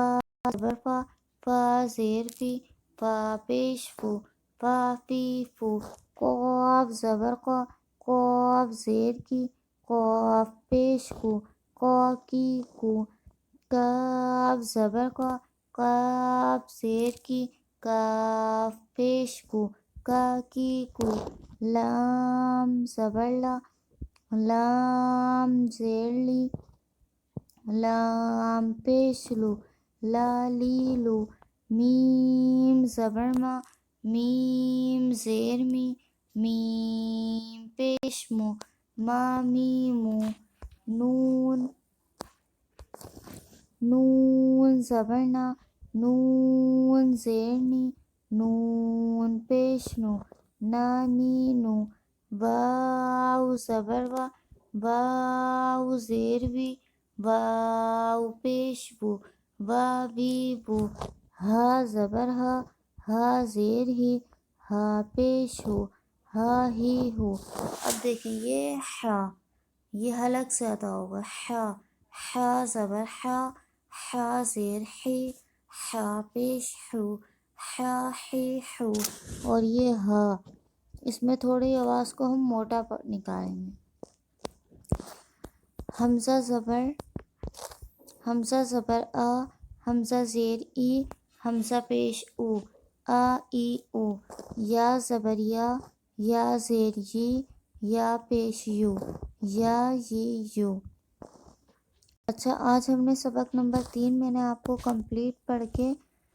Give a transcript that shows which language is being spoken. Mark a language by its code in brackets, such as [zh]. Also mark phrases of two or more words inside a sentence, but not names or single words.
[ur] زبر فا، فا زیر فی، فا پیش فو، فا فی فو، قاف زبر قا، قاف زیر کی، قاف پیش کو، قا کی کو، کاف زبر کا، کاف زیر کی، کاف پیش کو، کا کی کو، لام زبر لا، لام زیر لی، لام پیش لو، لا لی لو، میم زبر ما، میم زیر می، میم پیش مو، ما میمو، نون، نون زبر نا، نون زیر نی، نون پیش نو، نا نی نو، واو زبر وا، واو زیر وی، واو پیش وو، وا وی وو، ہا زبر ہا، ہا زیر ہی، ہا پیش ہو، ہا ہی ہو۔ اب دیکھیں یہ یہ حلق سے ادا ہوگا، حا زبر حا، حا زیر حی، حا پیش حو، حا حی حو، اور یہ اس میں تھوڑی آواز کو ہم موٹا نکالیں گے۔ حمزہ زبر آ، حمزہ زیر ای، حمزہ پیش او، ای او، یا زبر یا زیر یی، یا پیش یو، یا ی یو۔ اچھا آج ہم نے سبق نمبر 3 میں نے آپ کو کمپلیٹ پڑھ کے